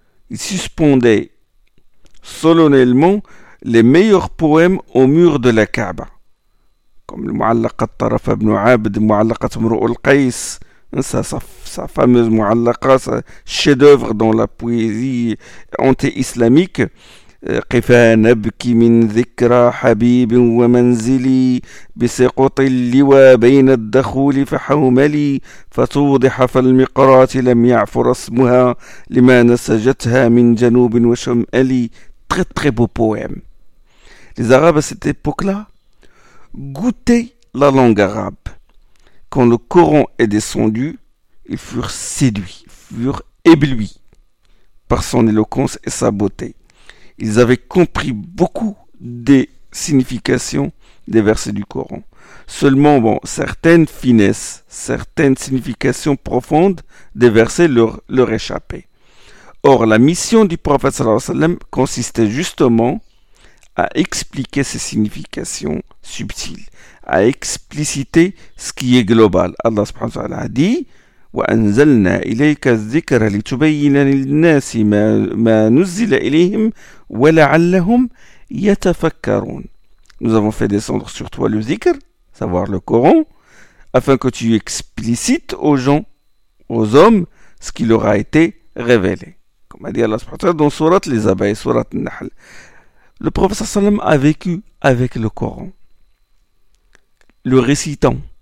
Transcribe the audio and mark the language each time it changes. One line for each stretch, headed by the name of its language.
French: Ils suspendaient solennellement les meilleurs poèmes au mur de la Kaaba, comme le Mu'allaqat Taraf ibn Abd, Mu'allaqat Mru' al-Qais, sa fameuse Mu'allaqat, sa chef-d'œuvre dans la poésie anti-islamique.
Arabic: قفا نبكي من ذكرى حبيب ومنزلي بسقوط اللوى بين الدخول فحوملي فتوضح فالمقرات لم يعفر اسمها لما نسجتها من جنوب وشمالي.
French: Très très beau poème. Les Arabes à cette époque-là goûtaient la langue arabe. Quand le Coran est descendu, ils furent séduits, furent éblouis par son éloquence et sa beauté. Ils avaient compris beaucoup des significations des versets du Coran. Seulement, bon, certaines finesses, certaines significations profondes des versets leur échappaient. Or, la mission du prophète sallallahu alayhi wa sallam consistait justement à expliquer ces significations subtiles, à expliciter ce qui est global. Allah subhanahu wa ta'ala a dit:
Arabic: وأنزلنا إليك الذكر لتبين للناس ما نزل إليهم ولعلهم يتفكرون.
French: Nous avons fait descendre sur toi le zikr, savoir le Coran, afin que tu explicites aux gens, aux hommes, ce qui leur a été révélé. Comme a dit Allah subhanahu wa ta'ala dans sourate les Abayes, sourate Nahl. Le prophète sallallahu alayhi wa sallam a vécu avec le Coran, le récitant,